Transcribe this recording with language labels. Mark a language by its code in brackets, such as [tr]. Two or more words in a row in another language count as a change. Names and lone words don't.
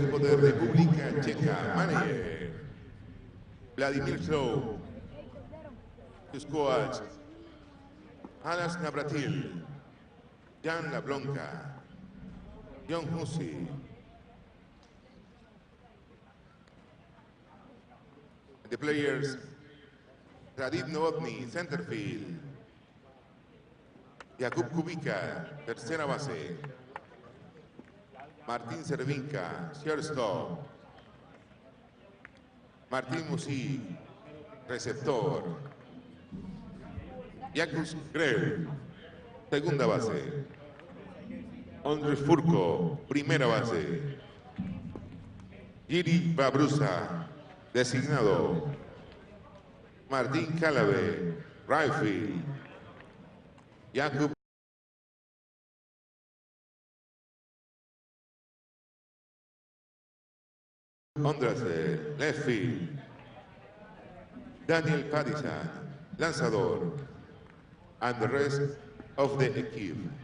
[es] equipo de República Checa, manager Vladimir Slow, sus coach Alas Navratil, Jan Lablonka, John Hussey. [en] The players, Radit Novotny, center field. [es] Jakub Kubica, tercera base. [en] Martín Cervinka, shortstop. [es] Martín Musi, receptor. Jakub Grell, segunda base. Andrés Furco, primera base. Giri Babrusa, designado. [en] Martín Cálave, right field. Jakub Ondrase, left field. [es] Daniel Padizan, lanzador. [en] And the rest of the equipe.